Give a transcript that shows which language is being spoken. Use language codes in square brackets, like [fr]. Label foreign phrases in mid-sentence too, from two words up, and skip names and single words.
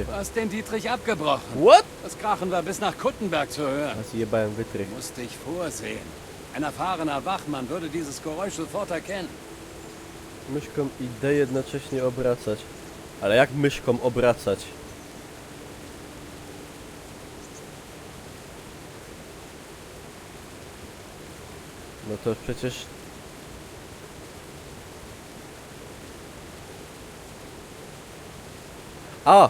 [de] Du hast den Dietrich abgebrochen. [en] What? [de] Das Krachen war bis nach Kuttenberg zu hören. [pl] Was jebałem wytrych. [de] Du musst dich vorsehen. Ein erfahrener Wachmann würde dieses Geräusch sofort erkennen. [pl] Myszką i D jednocześnie obracać. Ale jak myszką obracać? No to przecież... A!